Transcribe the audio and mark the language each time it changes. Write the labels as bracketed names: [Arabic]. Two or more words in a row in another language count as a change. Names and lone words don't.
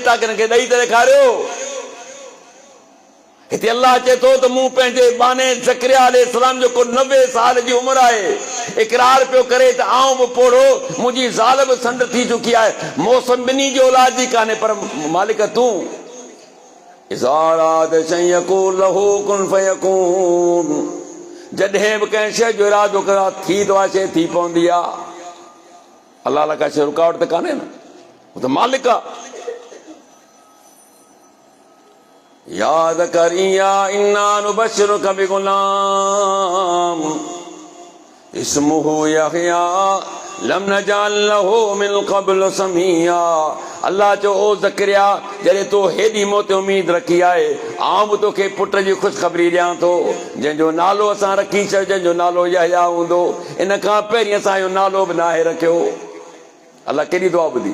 [Sindhi] तव्हां हिनखे ॾेई त ॾेखारियो। हिते अल्लाह चए थो त मूं पंहिंजे बाने ज़करिया अलैहिस्सलाम जेको 90 साल जी उमिरि आहे इक़रार पियो करे त आऊं बि पोड़ो, मुंहिंजी ज़ाल बि संड थी चुकी आहे, मौसम ॿिन्ही जी औलाद जी कान्हे, पर मालिक तूं जॾहिं बि कंहिं शइ जो इरादो करा थी तो आहे, शइ थी पवंदी आहे। अल्लाह लाइ का शइ रुकावट त कान्हे न, हू त मालिक आहे। [Arabic] يا زكريا إنا نبشرك بغلام اسمه يحيى لم نجعل له من قبل سميا. [Sindhi] अल्लाह चयो ओ ज़करिया, जॾहिं तो हेॾी मौत उम्मीद रखी आहे, आऊं बि तोखे पुट जी ख़ुशख़बरी ॾियां थो, जंहिंजो नालो असां रखी छॾ, जंहिंजो नालो यहया हूंदो। इन खां पहिरीं असां इहो नालो बि नाहे रखियो। अल्लाह केॾी दुआ ॿुधी।